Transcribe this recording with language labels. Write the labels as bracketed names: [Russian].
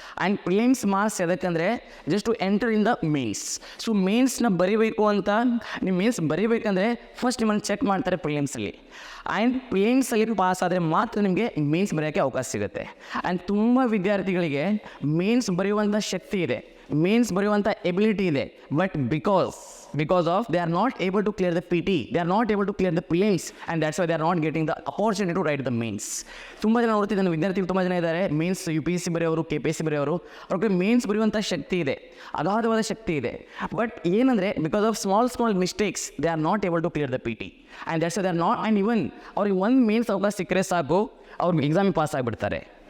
[English] And prelims marks ಎದಕ್ಕಂದರೆ just to enter in the mains. [Kannada] So ಮೇನ್ಸ್ನ ಬರೀಬೇಕು ಅಂತ ನೀವು mains ಬರೀಬೇಕಂದ್ರೆ first ನಿಮ್ಮನ್ನು ಚೆಕ್ ಮಾಡ್ತಾರೆ ಪ್ರಿಲಿಮ್ಸಲ್ಲಿ. ಆ್ಯಂಡ್ ಪ್ರಿಲಿಮ್ಸಲ್ಲಿ ಪಾಸ್ ಆದರೆ ಮಾತ್ರ ನಿಮಗೆ ಮೇನ್ಸ್ ಬರೆಯೋಕ್ಕೆ ಅವಕಾಶ ಸಿಗುತ್ತೆ. ಆ್ಯಂಡ್ ತುಂಬ ವಿದ್ಯಾರ್ಥಿಗಳಿಗೆ ಮೇನ್ಸ್ ಬರೆಯುವಂಥ ಶಕ್ತಿ ಇದೆ, ಮೇನ್ಸ್ ಬರೆಯುವಂಥ ಎಬಿಲಿಟಿ ಇದೆ. [English] But because of they are not able to clear the PT, they are not able to clear the prelims, and that's why they are not getting the opportunity to write the mains. [Kannada] ತುಂಬ ಜನ ನೋಡ್ತಿದ್ದಾನೆ, ವಿದ್ಯಾರ್ಥಿಗಳು ತುಂಬ ಜನ ಇದ್ದಾರೆ, mains UPSC ಬರೆಯೋರು, KPSC ಬರೆಯೋರು, ಅವ್ರಿಗೆ mains ಬರೆಯುವಂಥ ಶಕ್ತಿ ಇದೆ, ಅಗಾಧವಾದ ಶಕ್ತಿ ಇದೆ. [English] But ಏನಂದರೆ because of small mistakes they are not able to clear the PT, and that's why they are not. [Kannada] And even ಅವ್ರಿಗೆ ಒಂದು ಮೇನ್ಸ್ ಅವಕಾಶ ಸಿಕ್ಕರೆ ಸಾಕು, ಅವ್ರಿಗೆ ಎಕ್ಸಾಮಿಗೆ ಪಾಸ್ ಆಗಿಬಿಡ್ತಾರೆ.